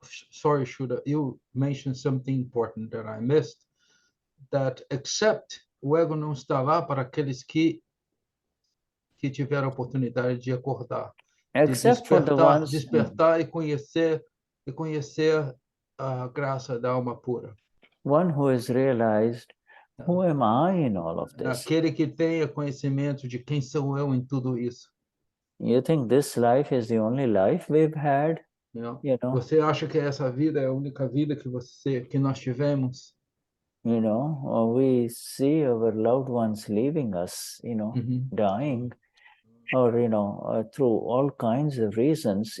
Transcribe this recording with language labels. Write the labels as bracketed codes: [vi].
[en] Sorry, Shuddha, you mentioned something important that I missed. That except [pt] o ego não está lá para aqueles que tiveram a oportunidade de acordar, [en] except for the ones [pt] despertar e conhecer a graça da alma pura. [en] One who has realized, who am I in all of this? [pt] Aquele que tenha conhecimento de quem sou eu em tudo isso. [en] You think this life is the only life we've had? [pt] Você acha que essa vida é a única vida que nós tivemos? [en] We see our loved ones leaving us, dying, or through all kinds of reasons.